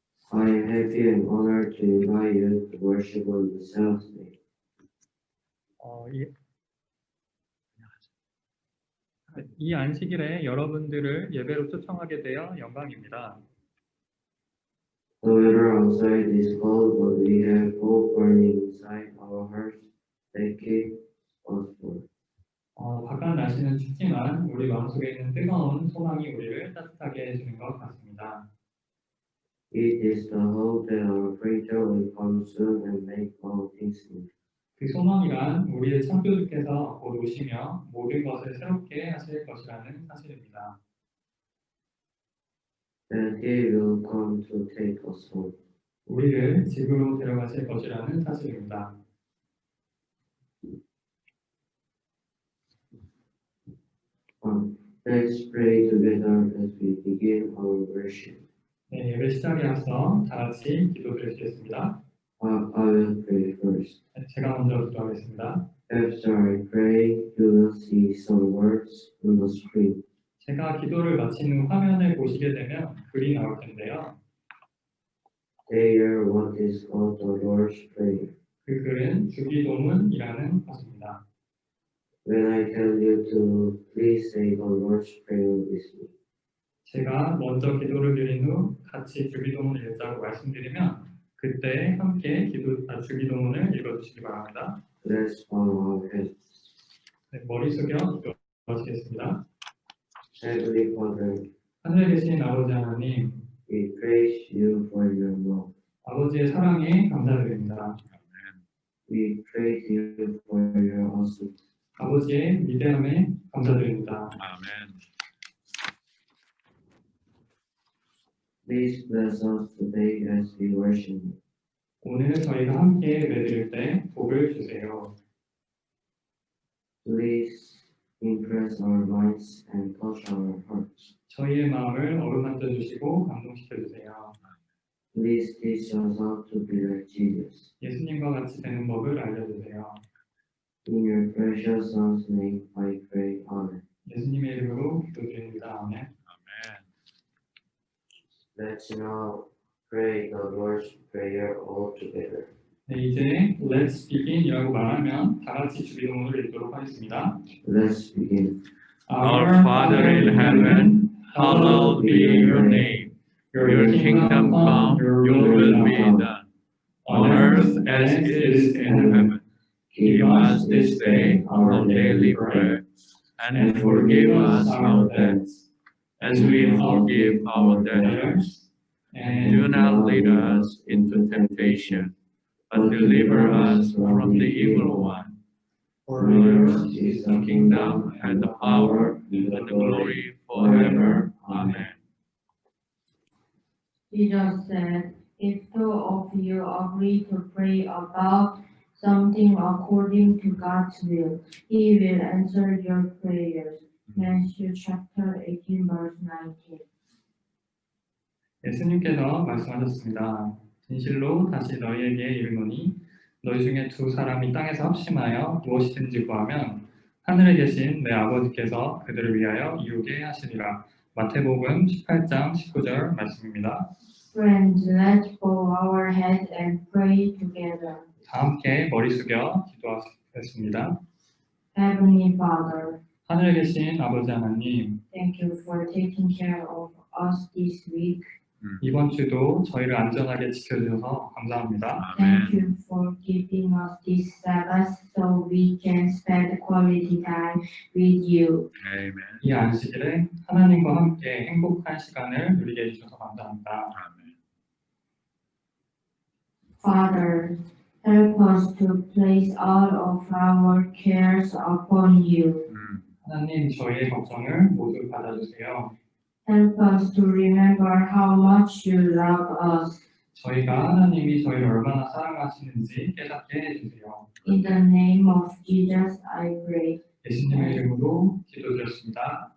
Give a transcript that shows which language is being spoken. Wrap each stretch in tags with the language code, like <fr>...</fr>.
<en>I am happy and honored to invite you to worship on the Sabbath day.</en> <ko>이 안식일에 여러분들을 예배로 초청하게 되어 영광입니다.</ko> <en>The weather outside is cold, but we have hope burning inside our hearts that keep us warm.</en> <ko>바깥 날씨는 춥지만 우리 마음속에 있는 뜨거운 소망이 우리를 따뜻하게 해주는 것 같습니다.</ko> <en>It is the hope that our Creator will come soon and make all things new.</en> <ko>그 소망이란 우리의 창조주께서 곧 오시며 모든 것을 새롭게 하실 것이라는 사실입니다.</ko> <en>That He will come to take us home.</en> <ko>우리를 집으로 데려가실 것이라는 사실입니다.</ko> <en>Let's pray together as we begin our worship.</en> <ko>네, 예배 시작에 앞서 다 같이 기도드리겠습니다.</ko> <en>I will pray first.</en> <ko>제가 먼저 기도하겠습니다.</ko> <en>After I pray, you will see some words on the screen.</en> <ko>제가 기도를 마친 후 화면을 보시게 되면 글이 나올 텐데요.</ko> <en>They are what is called the Lord's Prayer.</en> <ko>그 글은 주기도문이라는 것입니다.</ko> <en>When I tell you to please say the Lord's Prayer with me.</en> <ko>제가 먼저 기도를 드린 후 같이 주기도문을 읽자고 말씀드리면 그때 함께 주기도문을 읽어주시기 바랍니다.</ko> <en>Let's bow our heads.</en> <ko>네, 머리 숙여 기도하시겠습니다.</ko> <en>Heavenly Father,</en> <ko>하늘에 계신 아버지 하나님,</ko> <en>we praise you for your love.</en> <ko>아버지의 사랑에 감사드립니다.</ko> <en>We praise you for your awesome.</en> <ko>아버지의 위대함에 감사드립니다. 아멘.</ko> <en>Please bless us today as we worship you.</en> <ko>오늘 저희가 함께 예배드릴 때 복을 주세요.</ko> <en>Please impress our minds and touch our hearts.</en> <ko>저희의 마음을 어루만져 주시고 감동시켜 주세요.</ko> <en>Please teach us how to be like Jesus.</en> <ko>예수님과 같이 되는 법을 알려주세요.</ko> <en>In your precious Son's name, I pray. Amen.</en> <ko>예수님의 이름으로 기도드립니다. 아멘. 아멘.</ko> <en>Let's now pray the Lord's Prayer all together.</en> <ko>네, 이제</ko> <en>Let's Begin</en> <ko>이라고 말하면 다 같이 주기도문을 읽도록 하겠습니다.</ko> <en>Let's begin. Our Father in heaven, hallowed be your name. Your kingdom come, your will be done, on earth as it is in heaven. Give us this day our daily bread, and forgive us our debts, as we forgive our debtors. And do not lead us into temptation, but deliver us from the evil one. For yours is the kingdom, and the power, and the glory forever. Amen. Jesus said, if two of you agree to pray about something according to God's will, He will answer your prayers. Matthew chapter 18, verse 19.</en> <ko>예수님께서 말씀하셨습니다. 진실로 다시 너희에게 이르노니 너희 중에 두 사람이 땅에서 합심하여 무엇이든지 구하면 하늘에 계신 내 아버지께서 그들을 위하여 이루게 하시리라. 마태복음 18장 19절 말씀입니다.</ko> <en>Friends, let's bow our heads and pray together.</en> <ko>다 함께 머리 숙여 기도하겠습니다.</ko> <en>Heavenly Father,</en> <ko>하늘에 계신 아버지 하나님,</ko> <en>thank you for taking care of us this week.</en> <ko>이번 주도 저희를 안전하게 지켜주셔서 감사합니다.</ko> <en>Thank you for giving us this Sabbath so we can spend quality time with you. Amen.</en> <ko>이 안식일에 하나님과 함께 행복한 시간을 누리게 해주셔서 감사합니다.</ko> <en>Amen. Father, help us to place all of our cares upon you.</en> <ko>하나님, 저희의 걱정을 모두 받아주세요.</ko> <en>Help us to remember how much you love us.</en> <ko>저희가 하나님이 저희를 얼마나 사랑하시는지 깨닫게 해주세요.</ko> <en>In the name of Jesus, I pray.</en> <ko>예수님의 이름으로 기도드렸습니다.</ko>